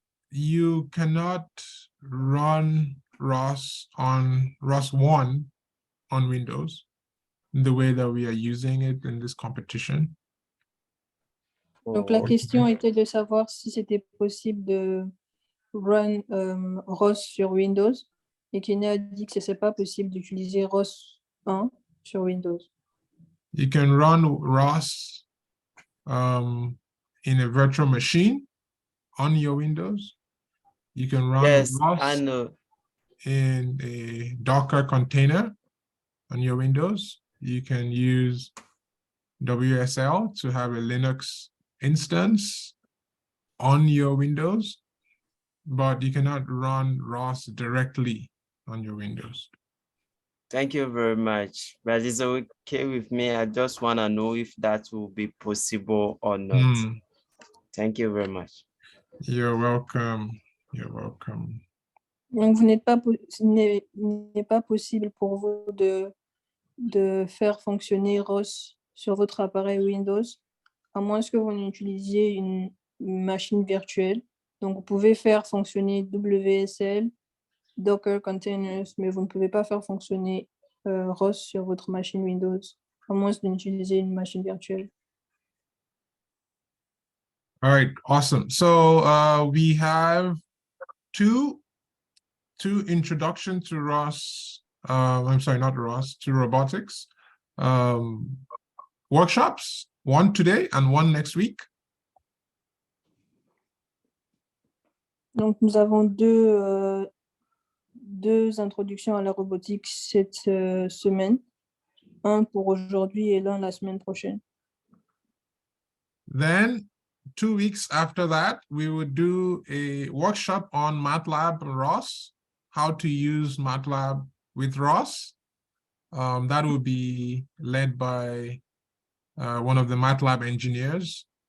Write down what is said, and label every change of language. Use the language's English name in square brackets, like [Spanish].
[English] You cannot run ROS 1 on Windows the way that we are using it in this competition. [French] Donc la question était de savoir si c'était possible de run ROS sur Windows, et Kenny a dit que ce n'est pas possible d'utiliser ROS 1 sur Windows. [English] You can run ROS in a virtual machine on your Windows. You can run Yes, ROS I know. in a Docker container on your Windows. You can use WSL to have a Linux instance on your Windows, but you cannot run ROS directly on your Windows. Thank you very much. But it's okay with me. I just want to know if that will be possible or not. Thank you very much. You're welcome. You're welcome. [French] Donc, n'est pas possible pour vous de faire fonctionner ROS sur votre appareil Windows, à moins que vous n'utilisiez une machine virtuelle. Donc, vous pouvez faire fonctionner WSL, Docker Containers, mais vous ne pouvez pas faire fonctionner ROS sur votre machine Windows, à moins d'utiliser une machine virtuelle. [English] All right, awesome. So we have two introduction to ROS, I'm sorry, not ROS, to robotics workshops, one today and one next week. [French] Donc, nous avons deux introductions à la robotique cette semaine, un pour aujourd'hui et l'un la semaine prochaine. [English] Then 2 weeks after that, we would do a workshop on MATLAB ROS, how to use MATLAB with ROS. That will be led by one of the MATLAB engineers.